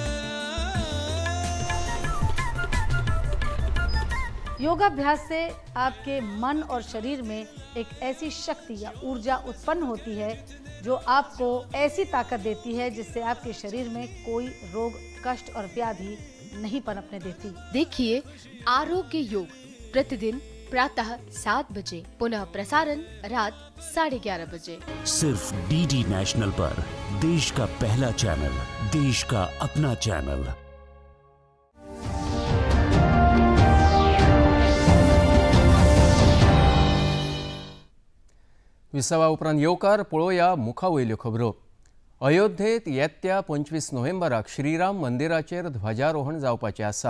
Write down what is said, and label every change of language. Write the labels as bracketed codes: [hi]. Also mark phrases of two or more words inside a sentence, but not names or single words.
[hi] योगाभ्यास से आपके मन और शरीर में एक ऐसी शक्ति या ऊर्जा उत्पन्न होती है जो आपको ऐसी ताकत देती है जिससे आपके शरीर में कोई रोग, कष्ट और व्याधि नहीं पनपने देती. देखिए आरोग्य योग प्रतिदिन प्रातः 7 बजे, पुनः प्रसारण रात 11:30 बजे, सिर्फ डीडी नेशनल पर. देश का पहला चैनल, देश का अपना चैनल. [kok] विसावा उपरांत येवकार पळोवया मुखावयल्यो खबरो. अयोध्येत येत्या 25 नोव्हेंबराक श्रीराम मंदिराचेर ध्वजारोहण जावपाचें आसा.